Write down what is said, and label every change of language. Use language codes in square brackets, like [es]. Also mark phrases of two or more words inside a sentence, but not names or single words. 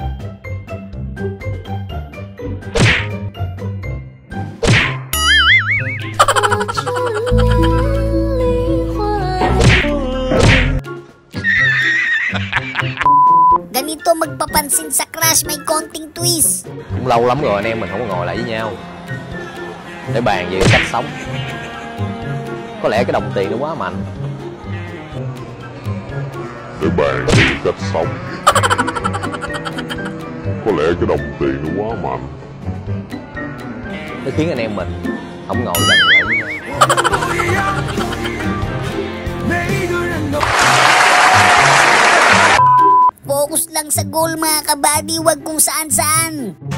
[tl] Ganito magpapansin sa crush, may konting twist. [vi] Cũng lâu lắm rồi anh em mình không có ngồi lại với nhau để bàn về cách sống. Có lẽ cái đồng tiền nó quá mạnh. Để bàn về cách sống. Có lẽ cái đồng tiền nó quá mạnh. Nó khiến anh em mình không ngồi gần lại với nhau. [tl] Focus lang sa goal mga kabady, wag kung saan-saan.